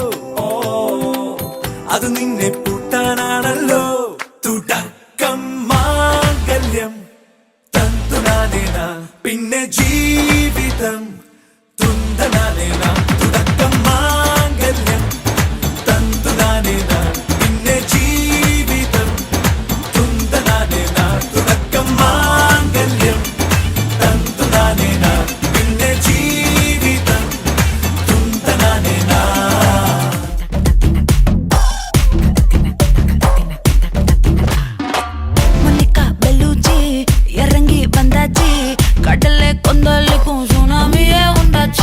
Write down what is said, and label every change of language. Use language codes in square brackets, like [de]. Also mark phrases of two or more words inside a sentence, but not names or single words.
[ml] അത് നിന്നെ പൂട്ടാനാണല്ലോ തുടക്കം മാംഗല്യം തന്തുനാനേന പിന്നെ ജീവിതം തുന്തനാനേന തുടക്കം മാംഗല്യം തന്തുനാനേന പിന്നെ ജീവിതം തുന്തനാനേന തുടക്കം മാംഗല്യം തന്തുനാനേന പിന്നെ ജീവിതം തുന്തനാനേന [ta] Monica Bellucci இறங்கி வந்தாச்சு கடலை கொந்தளிக்கும் சுனாமியே உண்டாச்சு